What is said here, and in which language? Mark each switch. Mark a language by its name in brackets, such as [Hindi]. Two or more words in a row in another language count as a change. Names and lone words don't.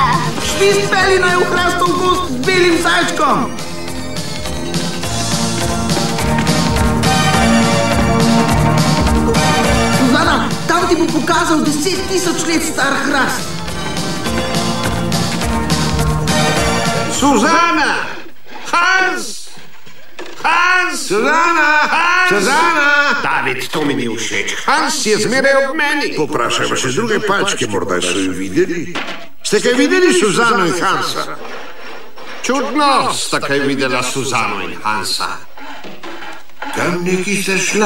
[Slovenian] Švist peli naj v hrastov gozd z belim zajčkom. Suzana, tam ti bo pokazal 10.000 let star hrast. Suzana! Hans! Hans! Suzana! Hans! Suzana! David, to mi ni všeč. Hans je zmeraj ob meni. Poprašajmo še druge palčke, morda so jo videli. Ste kaj videli Suzano in Hansa? Čudno sta kaj videla Suzano in Hansa. Kam neki sta šla?